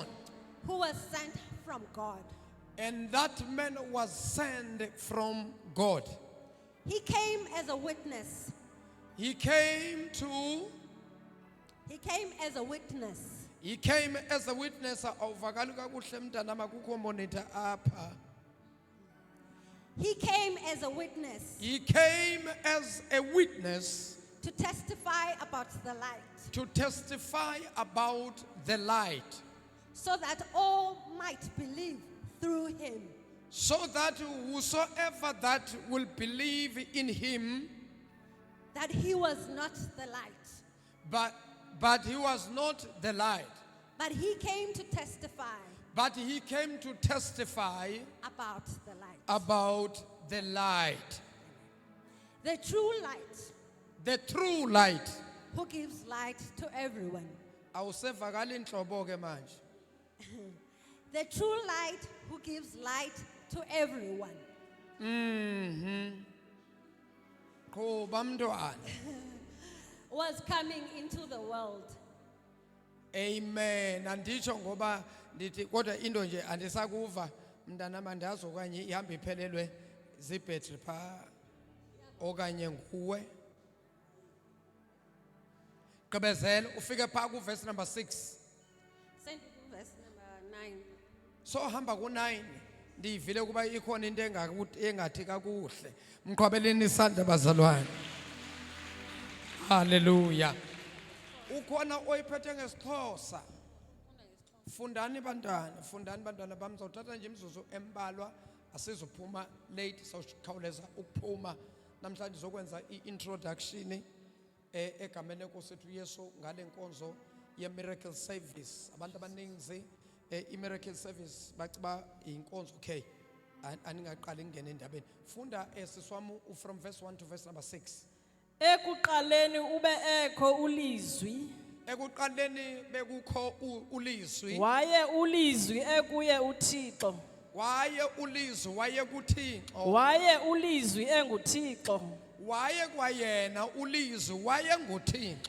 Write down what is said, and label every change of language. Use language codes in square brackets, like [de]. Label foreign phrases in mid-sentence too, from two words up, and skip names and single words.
[en] who was sent from God. And that man was sent from God. He came as a witness. He came to, He came as a witness. he came as a witness. [xh] Awuvakali kakuhle mntanami, akukho monitor apha. [en] He came as a witness He came as a witness to testify about the light, to testify about the light, so that all might believe through him. so that whosoever that will believe in him, That he was not the light, but he was not the light, but he came to testify but he came to testify about the light. about the light, The true light the true light. who gives light to everyone. [xh] Awusevakali inhlobo ke manje. [en] The true light who gives light to everyone. [xh] Qhuba mntwana. [en] Was coming into the world. Amen. [xh] Anditsho ngoba ndithi kodwa into nje andisakuva mntanami, andazi okanye ihamba iphelelwe zibhetri pha okanye nguwe. Gqibezela ufike pha ku [en] verse number 6. Send to verse number 9. [xh] So hamba ku9 ndivile kuba ikhona into engathi kakuhle. Mqhwabeleni isandla bazalwane. Hallelujah. Ukhona oyiphethe ngesixhosa. Fundani bantwana bami, uzothatha nje imizuzu embalwa, asizophuma late, sawukhawuleza ukuphuma. Namhlanje sizokwenza i-introduction egameni lenkosi yethu Yesu ngale nkonzo ye-miracle service. Abantu abaningi i-miracle service baciba inkonzo. Okay, aningaqali ngene endabeni. Funda siswami [en] from verse 1 to verse number 6. [xh] Ekuqaleni ube ekho ulizwi, Ekuqaleni bekukho ulizwi. waye ulizwi ekuye uThixo, Waye ulizwi, waye kuThixo. waye ulizwi enguThixo, Waye kwayena ulizwi, waye nguThixo.